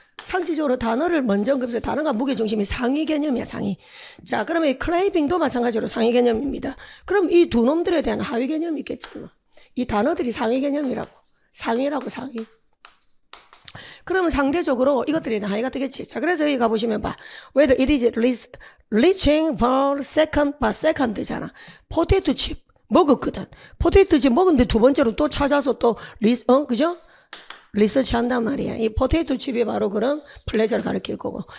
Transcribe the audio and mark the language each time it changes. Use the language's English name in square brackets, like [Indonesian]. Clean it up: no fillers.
[Korean] 상식적으로 단어를 먼저 언급해서 단어가 무게중심이 상위 개념이야, 상위. 자, 그러면 이 크레이빙도 마찬가지로 상위 개념입니다. 그럼 이 두 놈들에 대한 하위 개념이 있겠지 뭐. 이 단어들이 상위 개념이라고. 상위라고, 상위. 그러면 상대적으로 이것들이 하위가 되겠지. 자, 그래서 여기 가보시면 봐. [English] Whether it is reaching for second잖아. [Korean] 포테이토 칩 먹었거든. 포테이토 칩 먹었는데 두 번째로 또 찾아서 또 그죠? 리서치 한단 말이야. 이 포테이토 칩이 바로 그런 플레저를 가리킬 거고.